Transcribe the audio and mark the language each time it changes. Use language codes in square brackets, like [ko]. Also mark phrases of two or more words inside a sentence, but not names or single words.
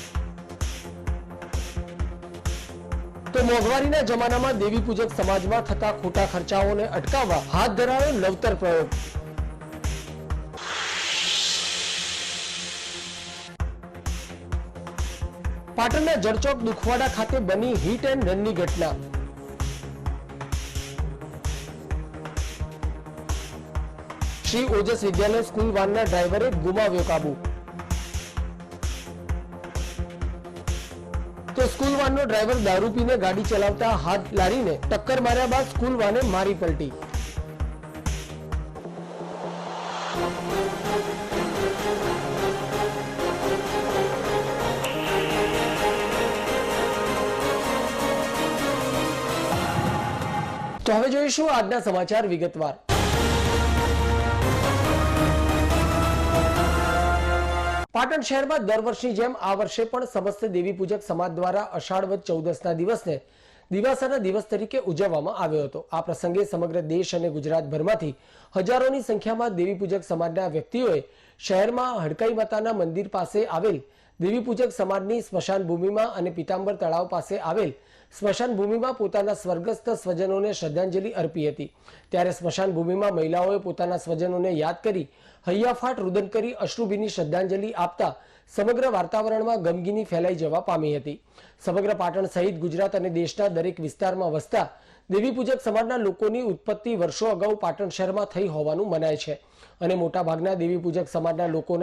[gu] તો મોંઘવારીના જમાનામાં દેવી પૂજક સમાજમાં થતા ખોટા ખર્ચાઓને અટકાવવા હાથ ધરાયો નવતર પ્રયોગ। પાટણના જળચોક દુખવાડા ખાતે બની હિટ એન્ડ રનની ઘટના। શ્રી ઓજસ વિદ્યાલય સ્કૂલ વાનના ડ્રાઈવરે ગુમાવ્યો કાબૂ। તો સ્કૂલ વાનનો ડ્રાઈવર દારૂ પીને ગાડી ચલાવતા હાથ લારીને ટક્કર માર્યા બાદ સ્કૂલ વાને મારી પલટી। તો હવે જોઈશું આજના સમાચાર વિગતવાર। પાટણ શહેર માં દર વર્ષની જેમ આ વર્ષે પણ સમસ્ત દેવી પૂજક સમાજ દ્વારા અષાઢ વદ 14 દિવસને દિવાસાના દિવસ તરીકે ઉજવવામાં આવ્યો હતો। આ પ્રસંગે સમગ્ર દેશ અને ગુજરાતભરમાંથી હજારોની સંખ્યામાં દેવી પૂજક સમાજના વ્યક્તિઓએ શહેરમાં હડકાઈ માતાના મંદિર પાસે આવેલ દેવી પૂજક સમાજની સ્મશાન ભૂમિમાં અને પીતાંબર તળાવ પાસે આવેલ સ્મશાન ભૂમિમાં પોતાના સ્વર્ગસ્થ સ્વજનોને શ્રદ્ધાંજલિ અર્પી હતી। ત્યારે સ્મશાન ભૂમિમાં મહિલાઓએ પોતાના સ્વજનોને યાદ કરી हૈયાફાટ રુદન કરી અશ્રુભીની શ્રદ્ધાંજલિ આપતા સમગ્ર વાતાવરણમાં ગમગીની ફેલાઈ જવા પામી હતી। સમગ્ર પાટણ સહિત ગુજરાત અને દેશના દરેક વિસ્તારમાં વસતા દેવી પૂજક સમાજના લોકોની ઉત્પત્તિ વર્ષો અગાઉ પાટણ શહેરમાં થઈ હોવાનું મનાય છે અને મોટાભાગના દેવી પૂજક સમાજના લોકોના